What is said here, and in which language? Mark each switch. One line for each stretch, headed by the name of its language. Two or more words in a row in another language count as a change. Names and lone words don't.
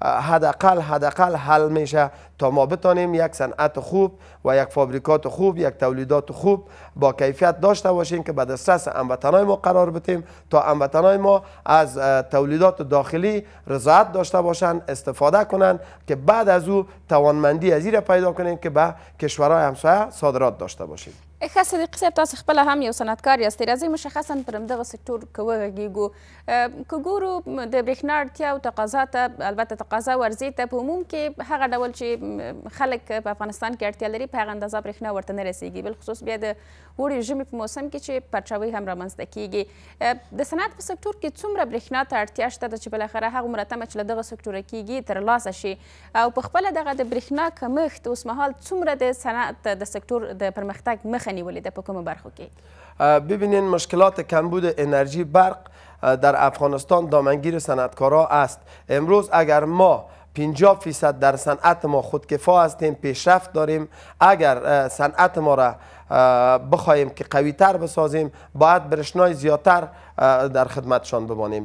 Persian: حداقل حل میشه تا ما بتانیم یک صنعت خوب و یک فابریکات خوب، یک تولیدات خوب با کیفیت داشته باشیم که به دسترس هموطنای ما قرار بدیم تا هموطنای ما از تولیدات داخلی رضایت داشته باشند، استفاده کنند که بعد از او توانمندی از این را پیدا کنیم که به کشورهای همسایه صادرات داشته باشیم.
Pashto: ښه صدیقي صاحب تاسو خپله هم یو صنعتکار یاستئ، راځئ مشخصا پر همدغه سکتور که وغږیږو. که ګورو د برېښنا اړتیا او تقاضا ته، البته تقاضا ورځې ته په عموم کې هغه ډول چې خلک په افغانستان کې اړتیا لري په هغه اندازه برېښنا ورته نه رسیږي، بالخصوص بیا د وړي ژمي په موسم کې چې پرچاوۍ هم رامنځته کیږي. د صنعت په سکتور کې څومره برېښنا ته اړتیا شته ده چې بالاخره هغومره تمه چې له دغه سکتوره کیږي ترلاسه شي، او په خپله دغه د برېښنا کمښت اوسمهال څومره د صنعت د سکتور د پرمختګ مخه نیولې ده په کومو برخو کې؟
Persian: ببینین مشکلات کمبود انرژی برق در افغانستان دامنگیر صنعتکارا است. امروز اگر ما 50% در صنعت ما خودکفا هستیم، پیشرفت داریم، اگر صنعت ما را بخواهیم که قوی تر بسازیم باید برشنای زیادتر در خدمتشان بمانیم.